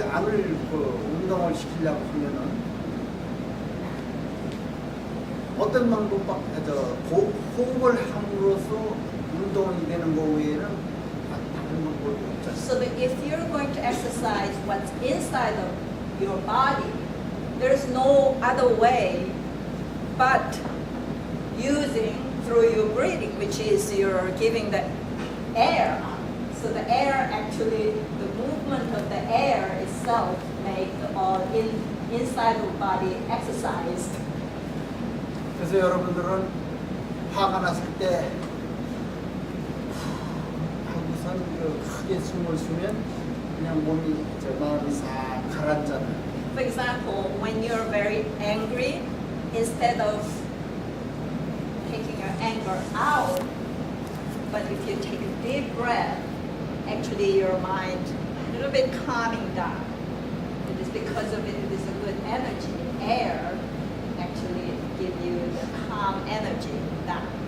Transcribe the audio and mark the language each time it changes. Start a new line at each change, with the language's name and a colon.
Korean: 안을 운동을 시키려고 하면은 어떤 방법밖에 호흡을 함으로써 운동이 되는 거 외에는 다른 방법이 없잖아요.
English: So that if you're going to exercise what's inside of your body, there's no other way but using through your breathing, which is you're giving the air. So the air actually, the movement of the air itself make all inside of the body exercise.
Korean: 그래서 여러분들은 화가 났을 때 하고선 크게 숨을 쉬면 그냥 마음이 싹 가라앉잖아요.
English: For example, when you're very angry, instead of taking your anger out, but if you take a deep breath, actually your mind a little bit calming down. It is because of it is a good energy. Air actually give you the calm energy down.